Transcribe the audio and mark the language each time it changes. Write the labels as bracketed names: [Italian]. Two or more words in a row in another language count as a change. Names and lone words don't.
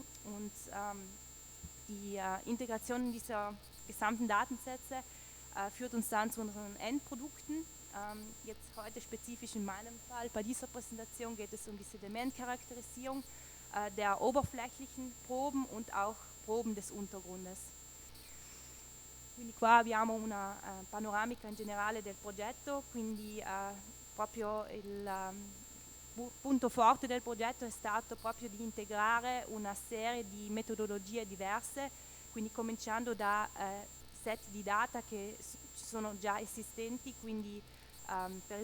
[German] Und die Integration dieser gesamten Datensätze führt uns dann zu unseren Endprodukten. Jetzt heute spezifisch in meinem Fall, bei dieser Präsentation geht es um die Sedimentcharakterisierung der oberflächlichen Proben und auch Proben des Untergrundes. [Italian] Quindi qua abbiamo una panoramica in generale del progetto, quindi proprio il punto forte del progetto è stato proprio di integrare una serie di metodologie diverse, quindi cominciando da set di data che ci sono già esistenti, quindi per